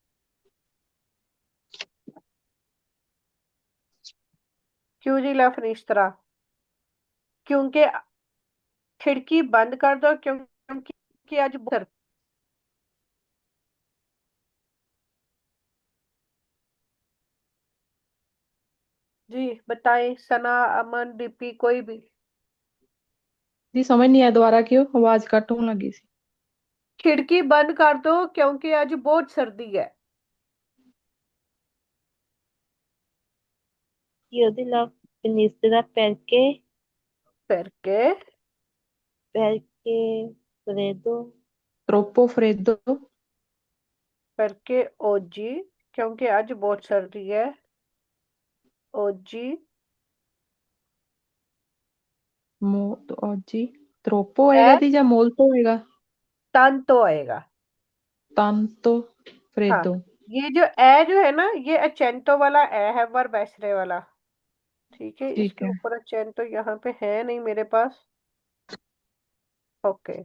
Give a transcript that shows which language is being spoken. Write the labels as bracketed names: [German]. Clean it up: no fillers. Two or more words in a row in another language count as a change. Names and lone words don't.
[Italian] chiudi la finestra, [Hindi] क्योंकि खिड़की बंद कर दो, क्योंकि आज जी बताएं, सना, अमन, दीपी, कोई भी। जी समझ नहीं आया, दोबारा क्यों आवाज कट होने लगी सी। खिड़की बंद कर दो क्योंकि आज बहुत सर्दी है। [Italian] Chiudi la finestra [Hindi] करके [Italian] perché freddo, troppo freddo। [Hindi] करके ओजी, क्योंकि आज बहुत सर्दी है। [Italian] ओजी [Hindi] तो [Italian] oggi troppo [Hindi] आएगा [Italian] ए [Hindi] दी या molto आएगा? tanto आएगा। [Italian] tanto [Hindi] हाँ, [Italian] freddo। [Hindi] ये जो ए जो है ना, ये अचेंतो वाला ए है, वर्ब एसरे वाला। ठीक है, ठीक इसके है। ऊपर अचेंतो यहाँ पे है नहीं मेरे पास। ओके।